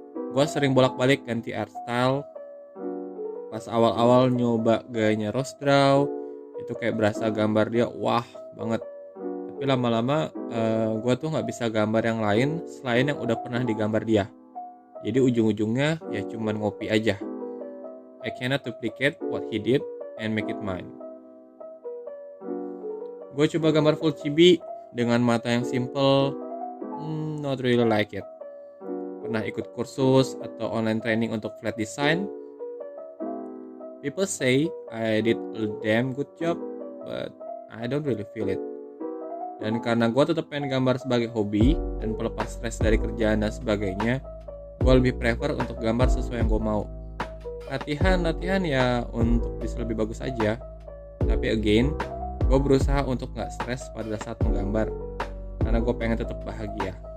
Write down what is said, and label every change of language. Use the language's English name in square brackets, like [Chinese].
[Indonesian] Gue sering bolak-balik ganti art style. Pas awal-awal nyoba gayanya Rose Draw, itu kayak berasa gambar dia wah banget. Tapi lama-lama gue tuh nggak bisa gambar yang lain selain yang udah pernah digambar dia. Jadi ujung-ujungnya ya cuman ngopi aja. [English] I cannot duplicate what he did and make it mine. [Indonesian] Gue coba gambar full chibi dengan mata yang simple, not really like it. Pernah ikut kursus atau online training untuk flat design. [English] People say I did a damn good job, but I don't really feel it. [Indonesian] Dan karena gue tetap pengen gambar sebagai hobi dan pelepas stres dari kerjaan dan sebagainya, gue lebih prefer untuk gambar sesuai yang gue mau. Latihan ya untuk bisa lebih bagus aja. Tapi again, gue berusaha untuk gak stres pada saat menggambar, karena gue pengen tetap bahagia.